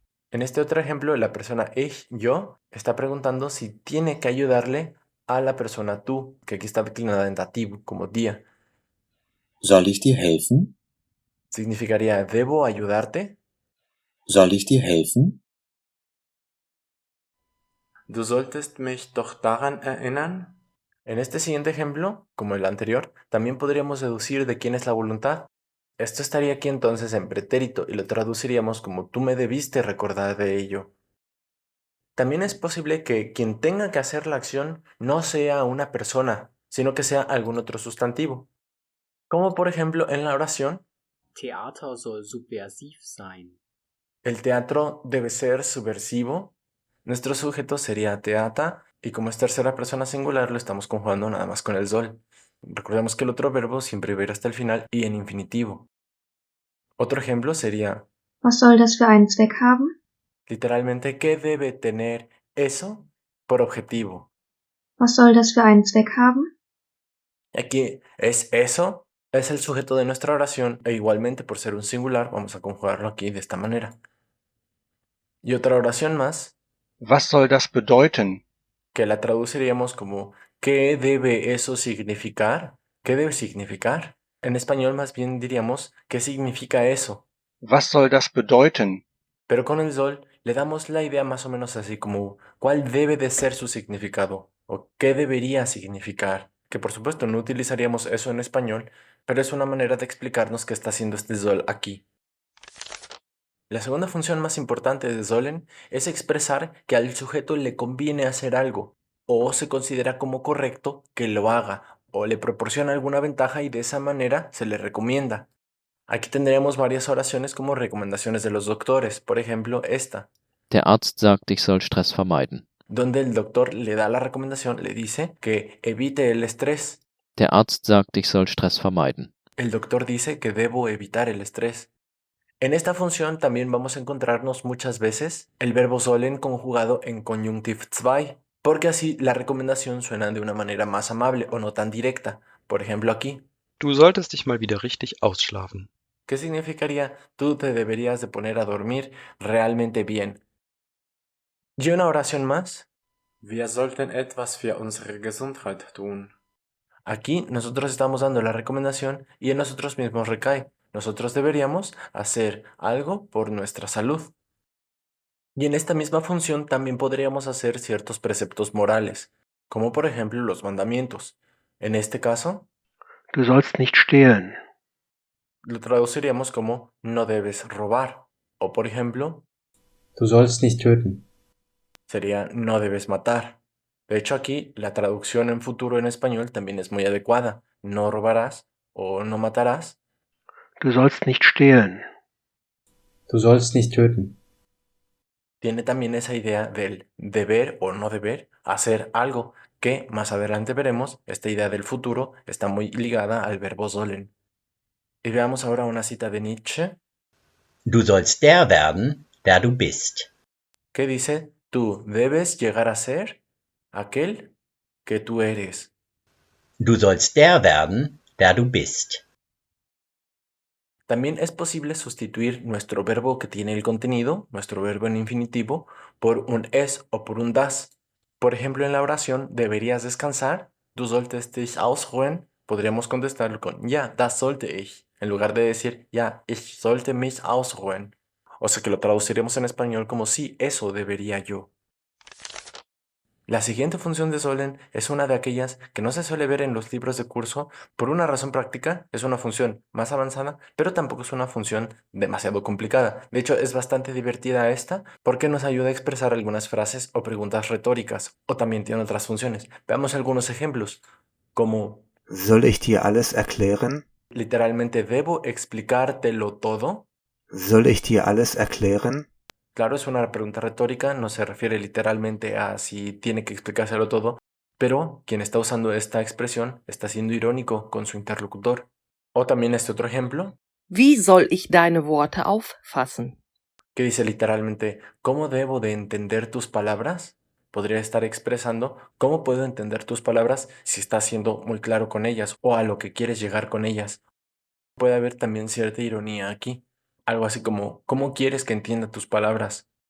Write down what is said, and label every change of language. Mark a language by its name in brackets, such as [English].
[Spanish] En este otro ejemplo, la persona ich, yo, está preguntando si tiene que ayudarle a la persona tú, que aquí está declinada en dativo, como dir. [German] Soll ich dir helfen? [Spanish] Significaría, ¿debo ayudarte? [German] Soll ich dir helfen? Du solltest mich doch daran erinnern. [Spanish] En este siguiente ejemplo, como el anterior, también podríamos deducir de quién es la voluntad. Esto estaría aquí entonces en pretérito y lo traduciríamos como tú me debiste recordar de ello. También es posible que quien tenga que hacer la acción no sea una persona, sino que sea algún otro sustantivo. Como por ejemplo en la oración, [German] Theater soll subversiv sein. [Spanish] el teatro debe ser subversivo. Nuestro sujeto sería teata y como es tercera persona singular lo estamos conjugando nada más con el soll. Recordemos que el otro verbo siempre va a ir hasta el final y en infinitivo. Otro ejemplo sería, [German] Was soll das für einen Zweck haben? [Spanish] literalmente, ¿qué debe tener eso por objetivo? [German] Was soll das für einen Zweck haben? [Spanish] Aquí es eso, es el sujeto de nuestra oración e igualmente por ser un singular vamos a conjugarlo aquí de esta manera. Y otra oración más, [German] Was soll das bedeuten? [Spanish] que la traduciríamos como ¿qué debe eso significar? ¿Qué debe significar? En español más bien diríamos ¿qué significa eso? [German] Was soll das bedeuten? [Spanish] Pero con el sol le damos la idea más o menos así como ¿cuál debe de ser su significado? ¿O qué debería significar? Que por supuesto no utilizaríamos eso en español, pero es una manera de explicarnos qué está haciendo este sol aquí. La segunda función más importante de sollen es expresar que al sujeto le conviene hacer algo, o se considera como correcto que lo haga, o le proporciona alguna ventaja y de esa manera se le recomienda. Aquí tendríamos varias oraciones como recomendaciones de los doctores, por ejemplo esta, [German] Der Arzt sagt, ich soll Stress vermeiden. [Spanish] donde el doctor le da la recomendación, le dice que evite el estrés. [German] Der Arzt sagt, ich soll Stress vermeiden. [Spanish] El doctor dice que debo evitar el estrés. En esta función también vamos a encontrarnos muchas veces el verbo sollen conjugado en Conjunctiv 2, porque así la recomendación suena de una manera más amable o no tan directa. Por ejemplo aquí, [German] Du solltest dich mal wieder richtig ausschlafen. [Spanish] ¿qué significaría tú te deberías de poner a dormir realmente bien? Y una oración más. [German] Wir sollten etwas für unsere Gesundheit tun. [Spanish] Aquí nosotros estamos dando la recomendación y en nosotros mismos recae. Nosotros deberíamos hacer algo por nuestra salud. Y en esta misma función también podríamos hacer ciertos preceptos morales, como por ejemplo los mandamientos. En este caso, [German] Du sollst nicht stehlen. [Spanish] lo traduciríamos como no debes robar. O por ejemplo, [German] Du sollst nicht töten. [Spanish] sería no debes matar. De hecho aquí la traducción en futuro en español también es muy adecuada. No robarás o no matarás. [German] Du sollst nicht stehlen. Du sollst nicht töten. [Spanish] Tiene también esa idea del deber o no deber hacer algo, que más adelante veremos, esta idea del futuro está muy ligada al verbo sollen. Y veamos ahora una cita de Nietzsche, [German] Du sollst der werden, der du bist. [Spanish] que dice, tú debes llegar a ser aquel que tú eres. [German] Du sollst der werden, der du bist. [Spanish] También es posible sustituir nuestro verbo que tiene el contenido, nuestro verbo en infinitivo, por un es o por un das. Por ejemplo, en la oración deberías descansar, [German] du solltest dich ausruhen, [Spanish] podríamos contestarlo con [German] ja, das sollte ich, [Spanish] en lugar de decir [German] ja, ich sollte mich ausruhen. [Spanish] O sea que lo traduciremos en español como sí, eso debería yo. La siguiente función de sollen es una de aquellas que no se suele ver en los libros de curso por una razón práctica, es una función más avanzada, pero tampoco es una función demasiado complicada. De hecho, es bastante divertida esta porque nos ayuda a expresar algunas frases o preguntas retóricas, o también tiene otras funciones. Veamos algunos ejemplos, como [German] Soll ich dir alles erklären? [Spanish] literalmente ¿debo explicártelo todo? [German] Soll ich dir alles erklären? [Spanish] Claro, es una pregunta retórica, no se refiere literalmente a si tiene que explicárselo todo, pero quien está usando esta expresión está siendo irónico con su interlocutor. O también este otro ejemplo, [German] Wie soll ich deine Worte auffassen? [Spanish] que dice literalmente, ¿cómo debo de entender tus palabras? Podría estar expresando cómo puedo entender tus palabras si estás siendo muy claro con ellas o a lo que quieres llegar con ellas. Puede haber también cierta ironía aquí, algo así como, ¿cómo quieres que entienda tus palabras?